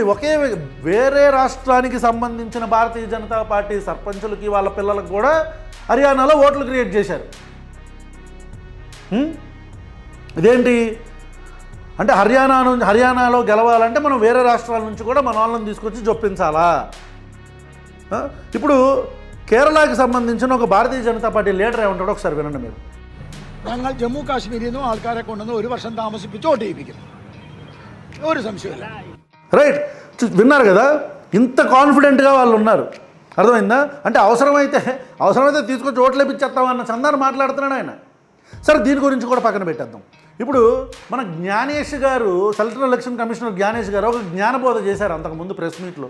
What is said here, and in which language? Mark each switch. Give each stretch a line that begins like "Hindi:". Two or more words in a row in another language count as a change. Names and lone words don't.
Telugu: వేరే రాష్ట్రానికి సంబంధించిన భారతీయ జనతా పార్టీ సర్పంచులకి వాళ్ళ పిల్లలకు కూడా హర్యానాలో ఓట్లు క్రియేట్ చేశారు. ఇదేంటి అంటే, హర్యానాలో గెలవాలంటే మనం వేరే రాష్ట్రాల నుంచి కూడా మన వాళ్ళని తీసుకొచ్చి జొప్పించాలా? ఇప్పుడు కేరళకి సంబంధించిన ఒక భారతീയ ജനതാ പാർട്ടി లీడర్ ఏమంటాడో ఒకసారి వినండి మీరు.
Malayalam: ഞങ്ങൾ ജമ്മു കാശ്മീരിൽ നിന്നും ആൾക്കാരെ കൊണ്ടുവന്ന് ഒരു വർഷം താമസിപ്പിച്ച് വോട്ട് ചെയ്യിപ്പിക്കും, ഒരു സംശയമില്ല.
Telugu: రైట్, విన్నారు కదా, ఇంత కాన్ఫిడెంట్గా వాళ్ళు ఉన్నారు. అర్థమైందా? అంటే అవసరమైతే తీసుకొచ్చి ఓట్లు వేపించేస్తామన్న చందాన్ని మాట్లాడుతున్నాడు ఆయన. సరే, దీని గురించి కూడా పక్కన పెట్టేద్దాం. ఇప్పుడు మన జ్ఞానేష్ గారు, సెంట్రల్ ఎలక్షన్ కమిషనర్ జ్ఞానేష్ గారు ఒక జ్ఞానబోధ చేశారు అంతకుముందు ప్రెస్ మీట్లో.